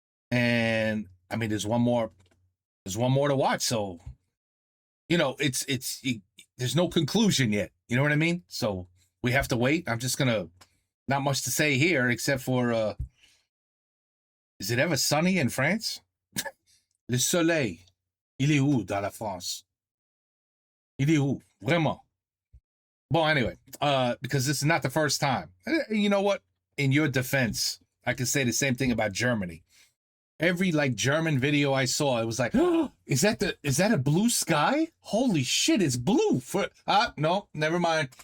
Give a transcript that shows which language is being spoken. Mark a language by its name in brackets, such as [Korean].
[English] And I mean, there's one more to watch. So, you know, there's no conclusion yet. You know what I mean? So we have to wait. I'm just not much to say here except for, is it ever sunny in France? [French] Le soleil, il est où dans la France? Il est où? Vraiment? [English] Well, anyway, because this is not the first time. You know what? In your defense, I can say the same thing about Germany. Every German video I saw, it was like, oh, is that a blue sky? Holy shit, it's blue. No, never mind.